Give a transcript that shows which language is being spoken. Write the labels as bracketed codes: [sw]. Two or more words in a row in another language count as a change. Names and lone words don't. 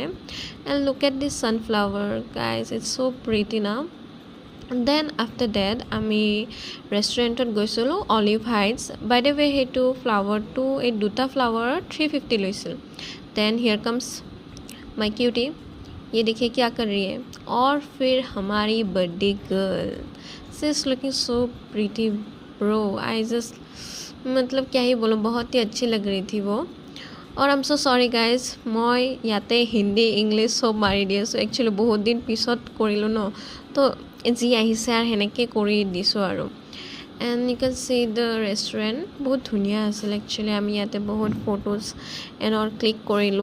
[en] and look at this sunflower guys, it's so pretty na. then after date [as] আমি ৰেষ্টুৰেণ্টত গৈছিলোঁ অলিভ হাইটছ. [en] by the way [as] সেইটো ফ্লাৱাৰটো এই দুটা ফ্লাৱাৰত 350 লৈছিল. [en] then here comes my cutie, [hi] ये देखिए क्या कर रही है. और फिर हमारी [en] birthday girl, she is looking so pretty bro. I just [hi] मतलब क्या ही बोलूँ, बहुत ही अच्छी लग रही थी वो. [en] और I am so sorry guys, [as] মই ইয়াতে হিন্দী ইংলিছ চব মাৰি দি আছোঁ. একচুৱেলি বহুত দিন পিছত কৰিলোঁ ন, তো যি আহিছে আৰু সেনেকৈ কৰি দিছোঁ আৰু. [en] and you can see the restaurant [as] বহুত ধুনীয়া আছিল. একচুৱেলি আমি ইয়াতে বহুত [en] photos and click [as] কৰিলোঁ.